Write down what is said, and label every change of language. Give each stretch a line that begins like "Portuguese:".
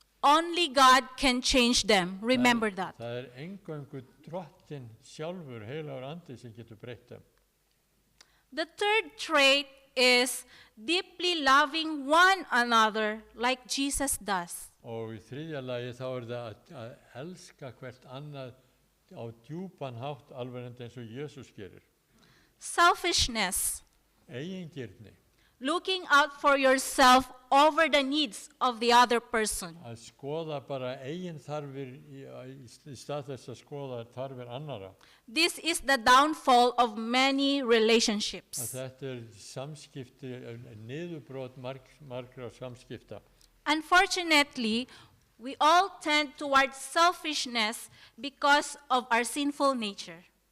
English: Only God can change them. Remember that.
Icelandic: Það eingöngu drottinn sjálfur, heilagur andi, sem getur breytt þeim.
English: The third trait is deeply loving one another like Jesus does.
Icelandic: Og í þriðja lagi þá það að elska hvert annað á djúpan hátt alveg eins og Jesús gerir.
English: Selfishness,
Icelandic: Eigingirni,
English: looking out for yourself over the needs of the other person.
Icelandic: að skoða bara eigin þarfir í stað þess að skoða þarfir annara.
English: This is the downfall of many
Icelandic: Að
English: relationships.
Icelandic: þetta samskipti, niðurbrot margra samskipta.
English: Unfortunately, we all tend towards selfishness because of our sinful nature.